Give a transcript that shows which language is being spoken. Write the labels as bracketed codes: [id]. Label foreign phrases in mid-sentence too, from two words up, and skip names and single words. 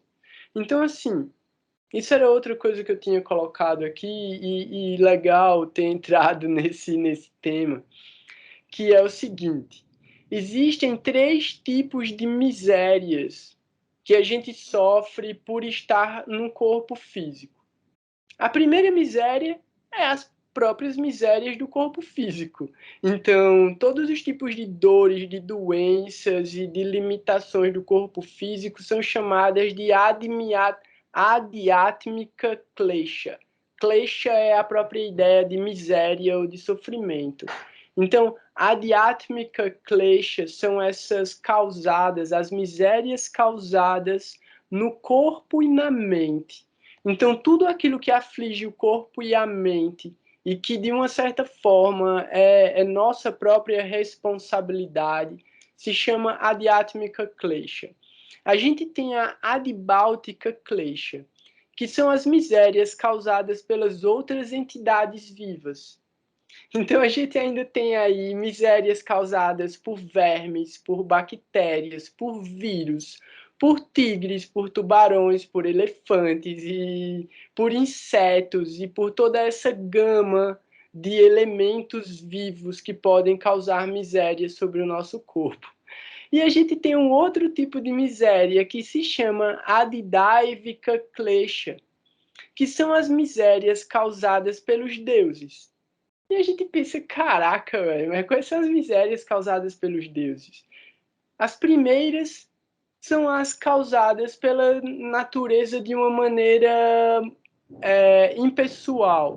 [pt] Então, assim, isso era outra coisa que eu tinha colocado aqui e legal ter entrado nesse tema, que é o seguinte: existem 3 tipos de misérias que a gente sofre por estar num corpo físico. A primeira miséria é as próprias misérias do corpo físico. Então, todos os tipos de dores, de doenças e de limitações do corpo físico são chamadas de [sa] आध्यात्मिक क्लेश. [pt] Klesha é a própria ideia de miséria ou de sofrimento. Então, [sa] आध्यात्मिक क्लेश [pt] são essas causadas, as misérias causadas no corpo e na mente. Então, tudo aquilo que aflige o corpo e a mente e que, de uma certa forma, é nossa própria responsabilidade, se chama [sa] आध्यात्मिक क्लेश. [pt] A gente tem a [sa] आधिभौतिक क्लेश, [pt] que são as misérias causadas pelas outras entidades vivas. Então, a gente ainda tem aí misérias causadas por vermes, por bactérias, por vírus, por tigres, por tubarões, por elefantes e por insetos e por toda essa gama de elementos vivos que podem causar miséria sobre o nosso corpo. E a gente tem um outro tipo de miséria que se chama [sa] आधिदैविक क्लेश, [pt] que são as misérias causadas pelos deuses. E a gente pensa, caraca, velho, mas quais são as misérias causadas pelos deuses? As primeiras são as causadas pela natureza de uma maneira impessoal.